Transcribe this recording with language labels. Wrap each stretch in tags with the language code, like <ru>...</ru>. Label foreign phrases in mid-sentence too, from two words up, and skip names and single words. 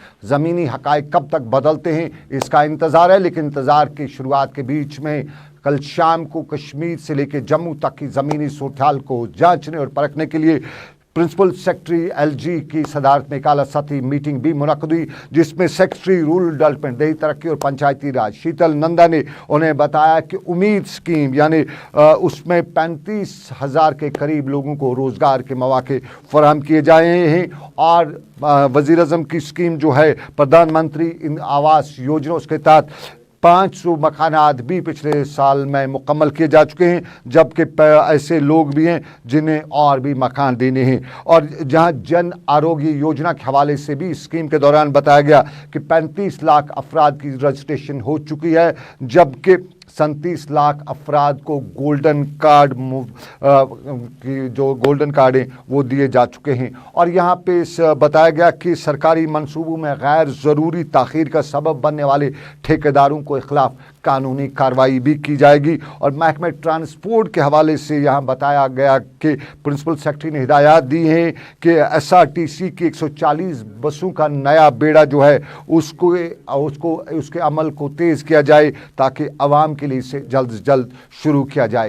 <ur>زمینی حقائق کب تک بدلتے ہیں اس کا انتظار ہے, لیکن انتظار کی شروعات کے بیچ میں کل شام کو کشمیر سے لے کے جموں تک کی زمینی صورتحال کو جانچنے اور پرکھنے کے لیے</ur> <en>principal secretary</en> <ur>ایل جی کی صدارت میں ایک اعلیٰ سطحی میٹنگ بھی منعقد ہوئی, جس میں</ur> <en>secretary rural development,</en> <ur>دیہی ترقی اور پنچایتی راج شیتل نندا نے انہیں بتایا کہ امید اسکیم یعنی اس میں 35,000 کے قریب لوگوں کو روزگار کے مواقع فراہم کیے جائے ہیں. اور وزیر اعظم کی اسکیم جو ہے پردھان منتری آواس یوجنا, اس کے تحت 500 مکانات بھی پچھلے سال میں مکمل کیے جا چکے ہیں, جبکہ ایسے لوگ بھی ہیں جنہیں اور بھی مکان دینے ہیں. اور جہاں جن آروگیہ یوجنا کے حوالے سے بھی اسکیم کے دوران بتایا گیا کہ 35 لاکھ افراد کی رجسٹریشن ہو چکی ہے, جبکہ 37 لاکھ افراد کو</ur> <en>golden card</en> <ur>کی جو</ur> <en>golden card</en> <ur>ہیں وہ دیے جا چکے ہیں. اور یہاں پہ بتایا گیا کہ سرکاری منصوبوں میں غیر ضروری تاخیر کا سبب بننے والے ٹھیکیداروں کو اخلاف قانونی کارروائی بھی کی جائے گی. اور محکمے ٹرانسپورٹ کے حوالے سے یہاں بتایا گیا کہ</ur> <en>principal secretary</en> <ur>نے ہدایت دی ہیں کہ SRTC کی 140 بسوں کا نیا بیڑا جو ہے اس کے عمل کو تیز کیا جائے تاکہ عوام کے لیے اسے جلد سے جلد شروع کیا جائے.</ur>